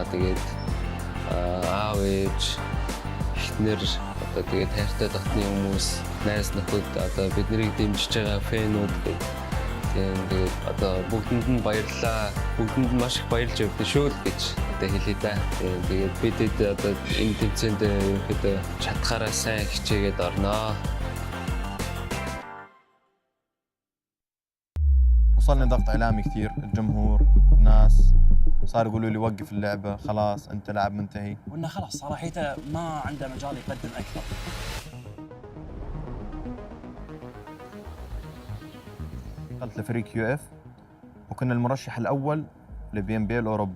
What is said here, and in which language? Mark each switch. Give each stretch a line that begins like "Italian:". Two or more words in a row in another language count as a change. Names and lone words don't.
Mongolian: Тэгээд аав ээж эхнэр одоо тэгээд хайртай дотны хүмүүс, найз нөхөд одоо биднийг дэмжиж байгаа фэнүүд тэгээд одоо бүгдэнд нь баярлалаа. Бүгдэнд нь маш их баярлж явдсан шүү л гэж одоо хэлье да. Тэгээд бидэд одоо энэ тэмцээнд ерөөхдөө чадхаараа сайн хичээгээд орноо.
Arabic: وصلني ضغط إعلامي كثير، الجمهور، الناس صار يقولوا لي وقف اللعبة، خلاص أنت لاعب منتهي. وإنه خلاص صراحته ما عنده مجال يقدم أكثر. دخلت لفريق QF وكنا المرشح الأول لBMBL أوروبا.